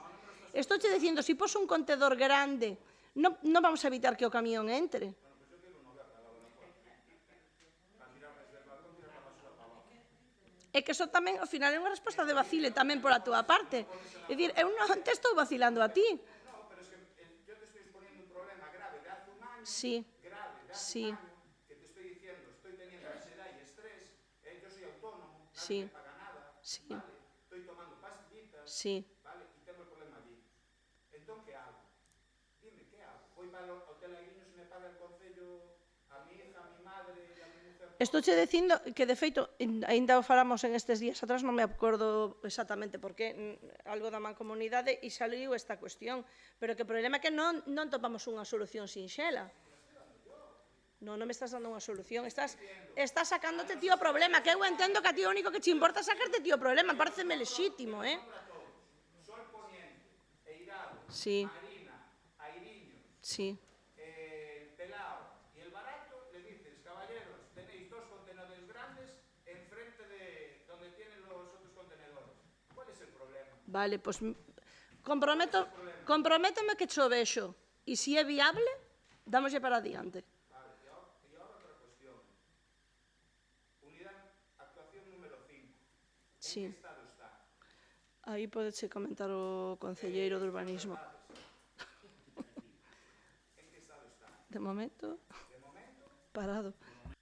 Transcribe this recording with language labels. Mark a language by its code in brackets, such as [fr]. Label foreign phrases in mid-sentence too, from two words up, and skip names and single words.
[gl] Estou che dicindo, se pos un contedor grande, non vamos a evitar que o camión entre. É que eso tamén, ao final, é unha resposta de vacile tamén pola túa parte. É dicir, eu non te estou vacilando a ti. [es] No, pero es que yo te estoy exponiendo un problema grave de hace un año, sí, grave de hace sí. un año, que te estoy diciendo, estoy teniendo ansiedad y estrés, yo soy autónomo, nadie sí. me paga nada, sí. ¿vale? Estoy tomando pastillitas, sí. ¿vale? Y tengo el problema allí. Entón, ¿qué hago? Dime, ¿qué hago? Voy para el hotel Aguiños y me paga el concello a mi hija, a mi madre, a mi mujer... [gl] Estou che dicindo que, de feito, ainda o falamos en estes días atrás, non me acordo exactamente por qué, algo da mancomunidade, e saliu esta cuestión. Pero que o problema é que non topamos unha solución sinxela. Non me estás dando unha solución. Estás sacándote ti o problema, que eu entendo que a ti o único que te importa sacarte ti o problema. Pareceme lexítimo, [es] Sol Poniente, Eirado, sí. Marina, Airiños, sí. Pelao y el Barato, le dices, caballeros, tenéis dos contenedores grandes enfrente de donde tienen los otros contenedores. ¿Cuál es el problema? Vale, pues [gl] comprométome que cho vexo. E se é viable, dámoslle para adiante. [es] Vale, y ahora otra cuestión. Unidad, actuación número 5. Sí. ¿En qué estado está? [gl] Aí podeche comentar o concelleiro de urbanismo. [es] ¿En qué estado está? [gl] De momento, parado.